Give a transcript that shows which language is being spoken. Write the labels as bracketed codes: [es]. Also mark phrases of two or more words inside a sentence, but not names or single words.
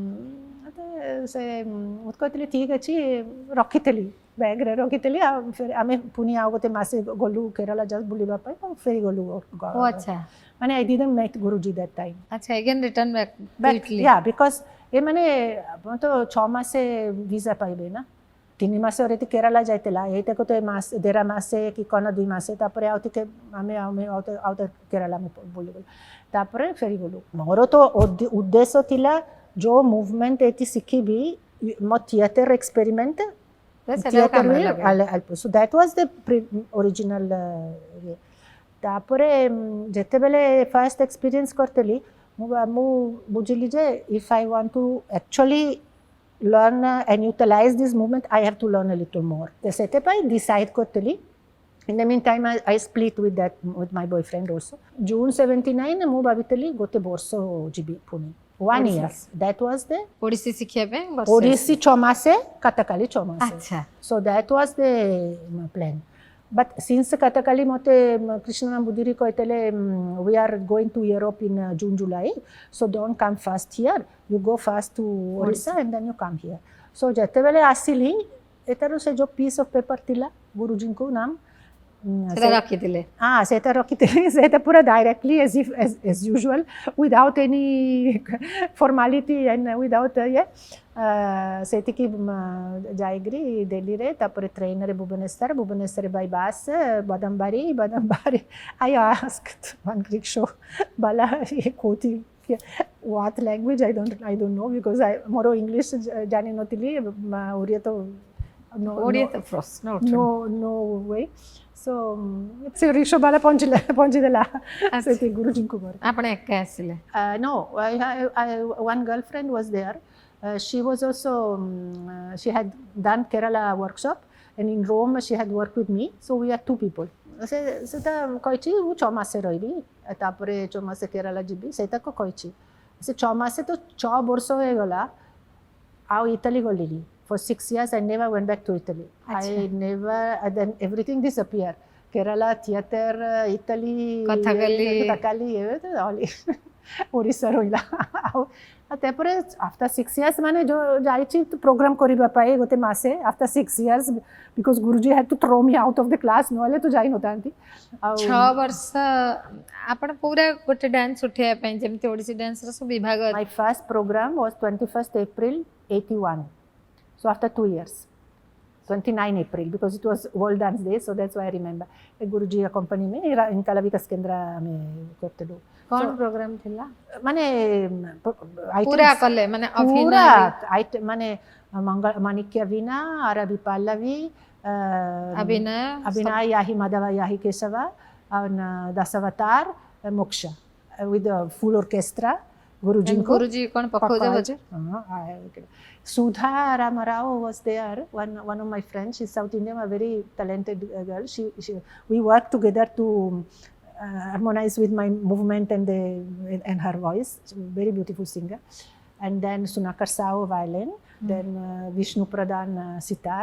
[or] ସେ ମୋତେ କହିଥିଲି ଠିକ୍ ଅଛି, ରଖିଥିଲି ବ୍ୟାଗ୍ରେ ରଖିଥିଲି, ଆଉ ଆମେ ପୁଣି ଆଉ ଗୋଟେ ମାସେ ଗଲୁ କେରଳ ଜଷ୍ଟ ବୁଲିବା ପାଇଁ, ଆଉ ଫେରି ଗଲୁ। ଆଚ୍ଛା, [en] ମାନେ I didn't meet Guruji that time. ଆଚ୍ଛା, again return back quickly. Yeah, because [or] ଏ ମାନେ ଆପଣ ତ 6 ମାସେ ଭିସା ପାଇବେ ନା, 3 ମାସରେ ଏଠି କେରଳ ଯାଇଥିଲା, ଏଇଟା ଗୋଟେ ମାସ 1.5 ମାସେ କି କ'ଣ 2 ମାସେ, ତାପରେ ଆଉ ଟିକେ ଆମେ ଆଉ କେରଳ ଆମେ ବୁଲିଗଲୁ, ତାପରେ ଫେରିଗଲୁ। ମୋର ତ ଉଦ୍ଦେଶ୍ୟ ଥିଲା ଯୋଉ ମୁଭମେଣ୍ଟ ଏଠି ଶିଖିବି, ମୋ [en] theater experiment, theater will, so that was the original way. [or] ତାପରେ ଯେତେବେଳେ ଫାର୍ଷ୍ଟ ଏକ୍ସପିରିଏନ୍ସ କରିଥିଲି, ମୁଁ ବୁଝିଲି ଯେ [en] if I want to actually learn and utilize this movement, I have to learn a little more. [or] ସେଥିପାଇଁ decide କରିଥିଲି. [en] In the meantime, I split with my boyfriend also. [or] June 79 ମୁଁ ଭାବିଥିଲି ଗୋଟେ ବର୍ଷ ଯିବି ପୁଣି, [en] 1 year. That was the [or] ଓଡ଼ିଶୀ ଶିଖିବା ପାଇଁ Odissi 6 ମାସେ, Kathakali 6 ମାସେ. ଆଚ୍ଛା, [en] So that was the plan. But since Kathakali [or] ମୋତେ Krishna Budiri କହିଥିଲେ [en] we are going to Europe in June, July, so don't come first here, you go first to Odisha and then you come here. [or] So ଯେତେବେଳେ ଆସିଲି, ଏଟାର ସେ ଯୋଉ [en] piece of paper [or] ଥିଲା ଗୁରୁଜୀଙ୍କୁ ନାମ ସେଟା ରଖିଥିଲେ? ସେଟା ରଖିଥିଲି, ସେଟା ପୁରା [en] directly as usual, without any formality and without [or] ସେଠିକି ଯାଇକିରି ଦିଲ୍ଲୀରେ, ତାପରେ ଟ୍ରେନରେ ଭୁବନେଶ୍ୱର [en] by bus, ବାଦାମବାଡ଼ି I asked one rickshaw bala କୋଉଠି what language, I don't know, because [or] ମୋର ଇଂଲିଶ ଜାଣିନଥିଲି, ଓଡ଼ିଆ ତ [en] no way. [or] So ସେ rickshaw ବାଲା ପହଞ୍ଚିଦେଲା ସେଠି ଗୁରୁଜୀଙ୍କୁ ଘରେ। ଆପଣ ଏକା ଆସିଲେ? [en] No, one girlfriend was there. She was also she had done Kerala workshop, and in Rome she had worked with me, so we are 2 people. [or] ସେଟା କହିଛି ମୁଁ 6 ମାସେ ରହିବି, ତାପରେ 6 ମାସେ କେରଳ ଯିବି, ସେଇଟାକୁ କହିଛି। ସେ 6 ମାସେ ତ 6 ବର୍ଷ ହେଇଗଲା, ଆଉ ଇଟାଲୀ ଗଲିନି। [en] For 6 years I never went back to Italy. I never, then everything disappeared. Kerala, theater, Italy, Kathakali, [or] Odisha ରହିଲା। ତାପରେ [en] after 6 years [or] ମାନେ ଯୋଉ ଯାଇଛି ପ୍ରୋଗ୍ରାମ କରିବା ପାଇଁ ଗୋଟେ ମାସେ, [en] after 6 years, because Guruji had to throw me out of the class, [or] ନହେଲେ ତ ଯାଇନଥାନ୍ତି। 6 ବର୍ଷ ଆପଣ ପୁରା ଗୋଟେ ଡ୍ୟାନ୍ସ ଉଠେଇବା ପାଇଁ, ଯେମିତି ଓଡ଼ିଶୀ ଡ୍ୟାନ୍ସର ସବୁ ବିଭାଗ? [en] My first program was 21st April 81. So after 2 years, 29 April, because it was World Dance Day, so that's why I remember. Guruji accompanied me in Kalavikas Kendra [or] ଆମେ କରିଥିଲୁ। କ'ଣ ପ୍ରୋଗ୍ରାମ ଥିଲା? ମାନେ ପୁରା କଲେ ମାନେ ଅଭିନୟ, ମାନେ ମାଣିକ୍ୟ ବୀଣା, ଆରବୀ ପଲ୍ଲବୀ, ଅଭିନୟ yahi madhava yahi kesava, and dasavatar, moksha, [en] with a full orchestra. [or] Guruji କ'ଣ ପକାଉଛ? [en] Sudha Ramarao was there, one of my friends. She's South Indian, a very talented girl. We worked together to harmonize with my movement and her voice. She's a very beautiful singer. And then Sunakar Sao violin, then Vishnu Pradhan sitar.